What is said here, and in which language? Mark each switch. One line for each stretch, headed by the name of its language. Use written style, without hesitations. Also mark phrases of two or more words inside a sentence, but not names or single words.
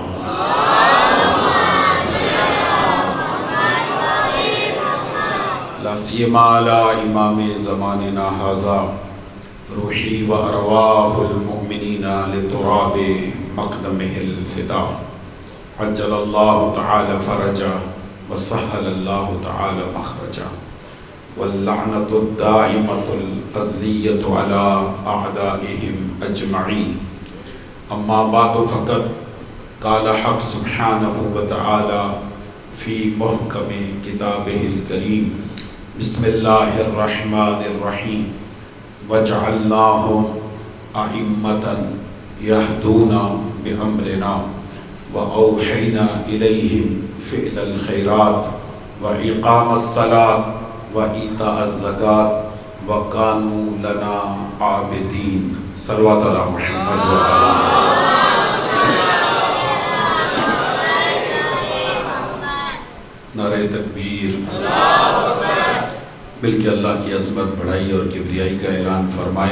Arabic: لا سیما علی امام زماننا ھذا روحی و ارواح المؤمنین لتراب مقدمہ الفدا عجل اللہ تعالی فرجہ وسہل اللہ تعالی مخرجہ واللعنۃ الدائمۃ الازلیۃ علی اعدائہم اجمعین. اما بعد فقد قال حق سبحانہ وتعالی فی محکم کتابہ الکریم بسم اللہ الرحمن الرحیم وجعلناہم ائمۃ یہدون بامرنا وأوحینا الیہم فعل الخیرات وإقام الصلاة وإیتاء الزکاة وکانوا لنا عابدین. صلوات علی محمد
Urdu: نعرہ تکبیر. مل کے اللہ کی عظمت بڑھائی اور کبریائی کا اعلان فرمائے.